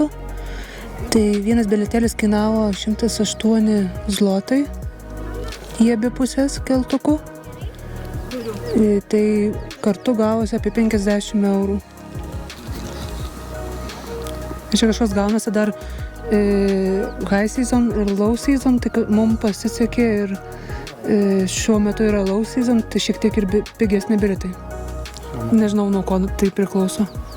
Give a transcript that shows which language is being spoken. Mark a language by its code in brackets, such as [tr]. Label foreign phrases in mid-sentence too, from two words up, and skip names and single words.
[lt] Tai vienas bilietėlis kainavo 108 zlotai į abi pusės keltukų. Tai kartu gavosi apie 50 eurų. Čia kažkas gaunasi dar [en] high season [lt] ir [en] low season, [lt] tai mums pasisekė ir šiuo metu yra [en] low season, [lt] tai šiek tiek ir pigesni bilietai. Nežinau, nuo ko tai priklauso.